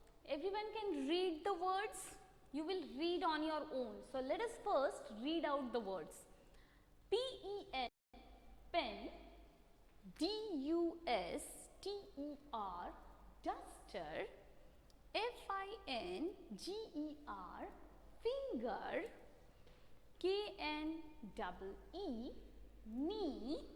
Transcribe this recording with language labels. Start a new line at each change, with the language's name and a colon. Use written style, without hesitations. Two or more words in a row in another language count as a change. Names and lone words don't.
English: Everyone can read the words. You will read on your own. So let us first read out the words. P-E-N, pen. D-U-S-T-E-R, duster. F-I-N-G-E-R, finger. K-N-E-E, knee.